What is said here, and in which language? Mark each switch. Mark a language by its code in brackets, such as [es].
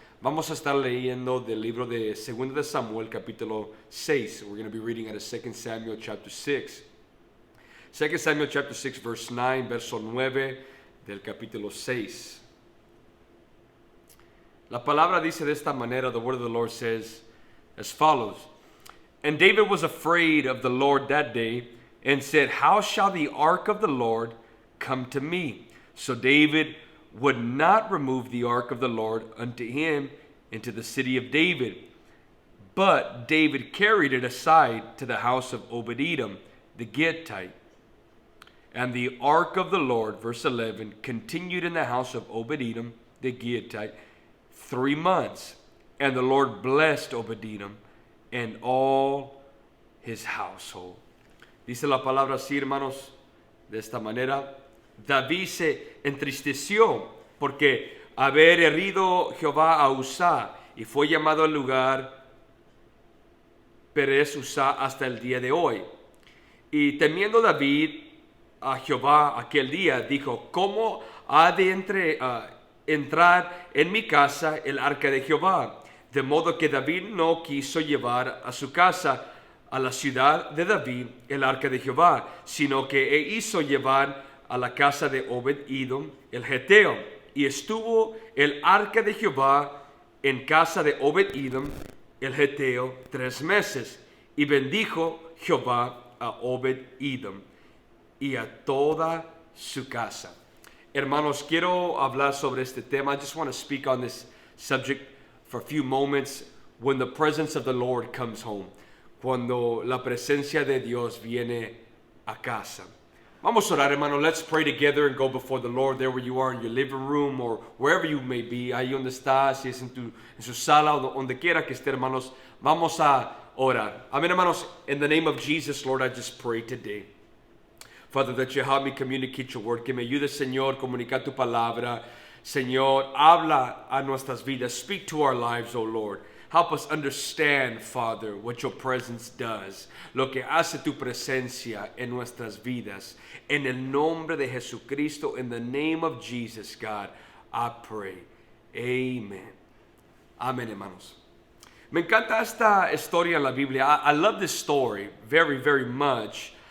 [es] Vamos a estar leyendo del libro de 2 de Samuel, capítulo 6. [en] We're going to be reading out of 2 Samuel chapter 6. 2 Samuel chapter 6, verse 9, [es] verso 9 del capítulo 6. La palabra dice de esta manera, [en] the word of the Lord says as follows. And David was afraid of the Lord that day and said, how shall the ark of the Lord come to me? So David would not remove the ark of the Lord unto him into the city of David. But David carried it aside to the house of Obed-Edom, the Gittite. And the ark of the Lord, verse 11, continued in the house of Obed-Edom, the Gittite, 3 months. And the Lord blessed Obed-Edom and all his household. [es] Dice la palabra así, hermanos, de esta manera. David se entristeció porque haber herido Jehová a Uzá y fue llamado al lugar Perez Uzá hasta el día de hoy. Y temiendo David a Jehová aquel día, dijo, ¿cómo ha de entrar en mi casa el arca de Jehová? De modo que David no quiso llevar a su casa, a la ciudad de David, el arca de Jehová, sino que hizo llevar a la casa de Obed-Edom el Geteo. Y estuvo el arca de Jehová en casa de Obed-Edom el Geteo 3 meses. Y bendijo Jehová a Obed-Edom y a toda su casa. Hermanos, quiero hablar sobre este tema. [en] I just want to speak on this subject for a few moments. When the presence of the Lord comes home. [es] Cuando la presencia de Dios viene a casa. Vamos a orar, hermano. [en] Let's pray together and go before the Lord there where you are in your living room or wherever you may be. [es] Ahí donde estás, si es en su sala o donde quiera que esté, hermanos. Vamos a orar. Amén, hermanos. [en] In the name of Jesus, Lord, I just pray today. Father, that you help me communicate your word. [es] Que me ayude, Señor, comunicar tu palabra. Señor, habla a nuestras vidas. [en] Speak to our lives, oh Lord. Help us understand, Father, what your presence does. [es] Lo que hace tu presencia en nuestras vidas. En el nombre de Jesucristo, [en] in the name of Jesus, God, I pray. Amen. [es] Amén, hermanos. Me encanta esta historia en la Biblia. [en] I love this story very, very much.